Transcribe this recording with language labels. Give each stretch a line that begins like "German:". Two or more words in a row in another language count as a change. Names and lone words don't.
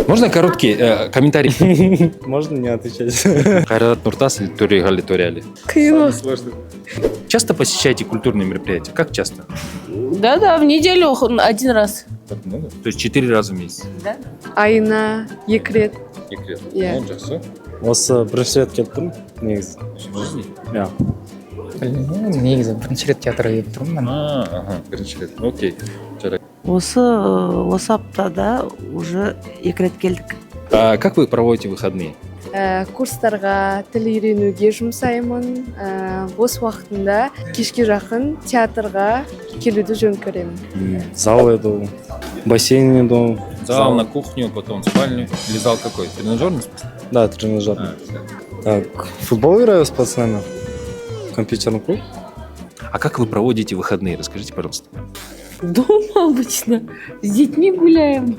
Russian: Можно короткий комментарий? Можно не отвечать? Хайрат Нуртас или Туригали Туриали? Кыйло. Часто посещаете культурные мероприятия? Как часто? Да, в неделю один раз. Так много? То есть 4 раза в месяц? Да?
Kazakh: Айына 2 рет. Иә. Жақсы. Осы бірінші рет келіп тұрмын негізі. Иә. негізі бірінші рет театрға келіп тұрмын мен. Бірінші рет. Окей. Жарайды. Осы аптада уже 2 рет келдік.
Russian: А как вы проводите выходные?
Kazakh: Курстарға тіл үйренуге жұмсаймын. Бос уақытында кешке жақын театрға келуді жөн көремін.
Russian: Зал иду, бассейн иду. Зал, на кухню, потом в спальню. Или зал какой? Тренажерный, в смысле? Да, тренажер. Так, футбол играю с пацанами. Компьютерный клуб. А как вы проводите выходные? Расскажите, пожалуйста. Дома обычно. С детьми гуляем.